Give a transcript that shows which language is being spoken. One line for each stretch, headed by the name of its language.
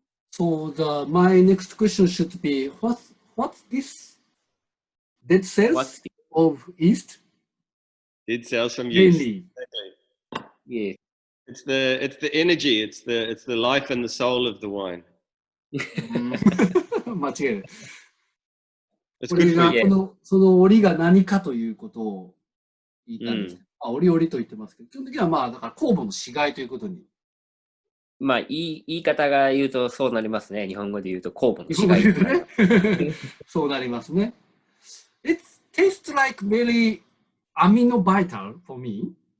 English: So my next question should be, what's this dead cells of yeast? Dead cells from yeast. Mainly. Yeah. It's the energy. It's the life and the soul of the wine.
Japanese: 間違いない。
English: It's good for you.
Japanese: その折が何かということを言いたいんですけど、折々と言ってますけど、基本的にはだから酵母の死骸ということに。言い方が言うとそうなりますね。日本語で言うと酵母の死骸。そうなりますね。
English: It tastes like very amino vital for me.